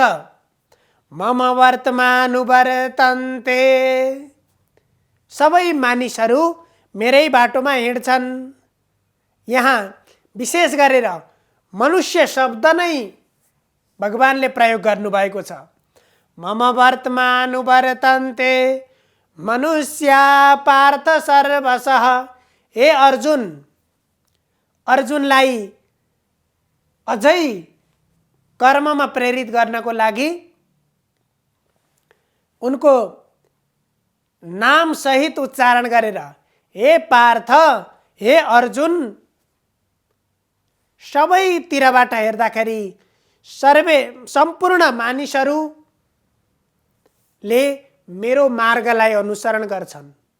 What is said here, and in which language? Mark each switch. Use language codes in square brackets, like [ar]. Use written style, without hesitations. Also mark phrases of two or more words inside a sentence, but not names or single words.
[sa] मम वर्तमानुवर्तन्ते, [ne] सबै मानिसहरू मेरै बाटोमा हिँड्छन्। यहाँ विशेष गरेर मनुष्य शब्द नै भगवानले प्रयोग गर्नुभएको छ। [sa] मम वर्तमानुवर्तन्ते मनुष्या पार्थ सर्वशः। [ne] हे अर्जुन, अर्जुनलाई अझै कर्ममा प्रेरित गर्नको लागि उनको नाम सहित उच्चारण गरेर हे पार्थ, हे अर्जुन, सबैतिरबाट हेर्दाखेरि सम्पूर्ण मानिसहरूले मेरो मार्गलाई अनुसरण गर्छन्।